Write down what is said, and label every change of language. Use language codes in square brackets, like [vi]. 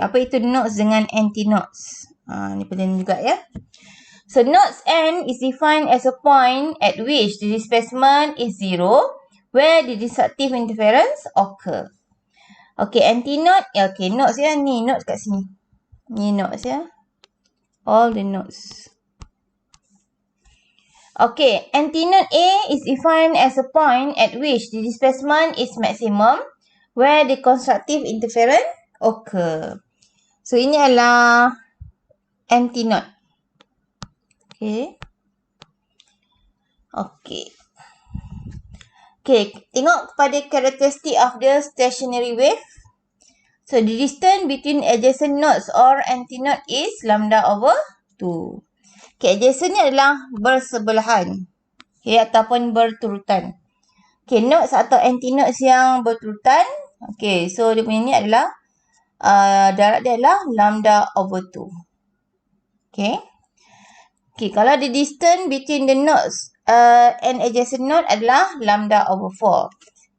[ms] Apa itu nodes dengan anti-nodes? Ni penting juga ya. [en] So, nodes N is defined as a point at which the displacement is 0 where the destructive interference occur. [ms] Okay, anti-node. Okay, nodes ya. Ni nodes kat sini. Ni nodes ya. [en] All the nodes. Okay, antinode A is defined as a point at which the displacement is maximum where the constructive interference occur. [ms] So, ini adalah antinode. Okay. Okay. [en] Okay, [ms] tengok kepada [en] characteristic of the stationary wave. So, the distance between adjacent nodes or antinode is lambda over 2. [ms] Okay, adjacent ni adalah bersebelahan. Okay, ataupun berturutan. Okay, nodes atau antinodes yang berturutan. Okay, so dia punya ni adalah darab dia adalah lambda over 2. Okay. [en] Okay, kalau the distance between the nodes and adjacent node adalah lambda over 4.